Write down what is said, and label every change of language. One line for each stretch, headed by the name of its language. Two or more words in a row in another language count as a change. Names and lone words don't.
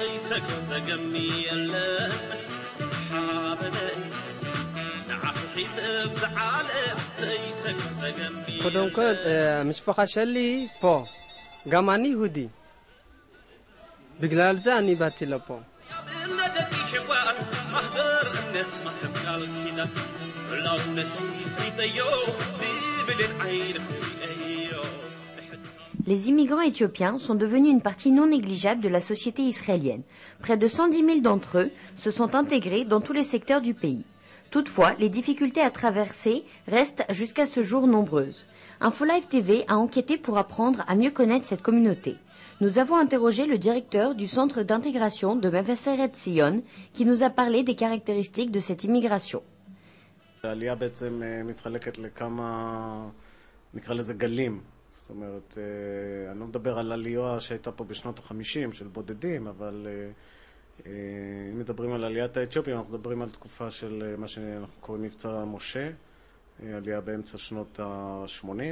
Hebrew: קודם כל, המשפחה שלי פה, גם אני יהודי. בגלל זה אני באתי לפה.
French: Les immigrants éthiopiens sont devenus une partie non négligeable de la société israélienne. Près de 110 000 d'entre eux se sont intégrés dans tous les secteurs du pays. Toutefois, les difficultés à traverser restent jusqu'à ce jour nombreuses. InfoLive TV a enquêté pour apprendre à mieux connaître cette communauté. Nous avons interrogé le directeur du centre d'intégration de Mevaseret Zion qui nous a parlé des caractéristiques de cette immigration.
Hebrew: העלייה בעצם מתחלקת לכמה, נקרא לזה גלים. זאת אומרת, אני לא מדבר על עלייה שהייתה פה בשנות ה-50 של בודדים, אבל אם מדברים על עליית האתיופים, אנחנו מדברים על תקופה של מה שאנחנו קוראים מבצע משה, עלייה באמצע שנות ה-80.